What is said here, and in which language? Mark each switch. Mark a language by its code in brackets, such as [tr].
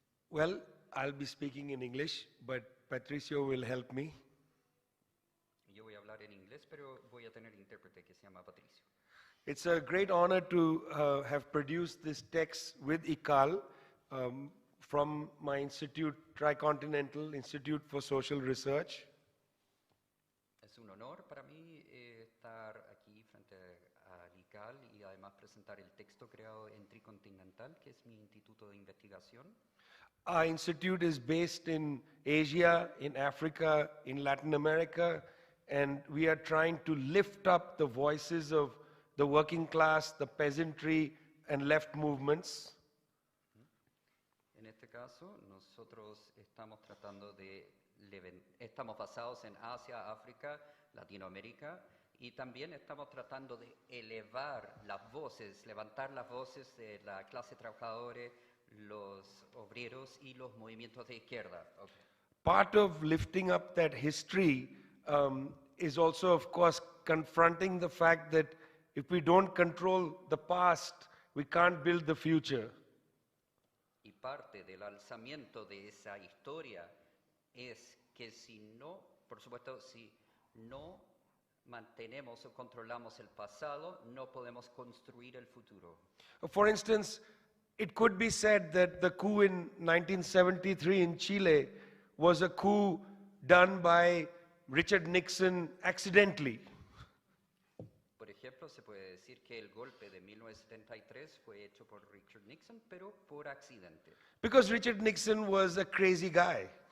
[en] Well, I'll be speaking in English, but Patricio will help me. [es] Yo voy a hablar en inglés, pero voy a tener intérprete que se llama Patricio. [en] It's a great honor to have produced this text with ICAL from my institute, Tricontinental Institute for Social Research. [es] Es un honor para mí estar aquí frente al ICAL y además presentar el texto creado en Tricontinental, que es mi instituto de investigación. [en] Our institute is based in Asia, in Africa, in Latin America, and we are trying to lift up the voices of the working class, the peasantry, and left movements. [es] En este caso, nosotros estamos tratando de estamos basados en Asia, África, Latinoamérica y también estamos tratando de elevar las voces, levantar las voces de la clase trabajadora, los obreros y los movimientos de izquierda. Okay. [en] Part of lifting up that history is also, of course, confronting the fact that if we don't control the past, we can't build the future. [es] Y parte del alzamiento de esa historia es que si no, por supuesto, si no mantenemos o controlamos el pasado, no podemos construir el futuro. [en] For instance, it could be said that the coup in 1973 in Chile was a coup done by Richard Nixon accidentally. [es] Por ejemplo, se puede decir que el golpe de 1973 fue hecho por Richard Nixon, pero por accidente, [en] Because Richard Nixon was a crazy guy.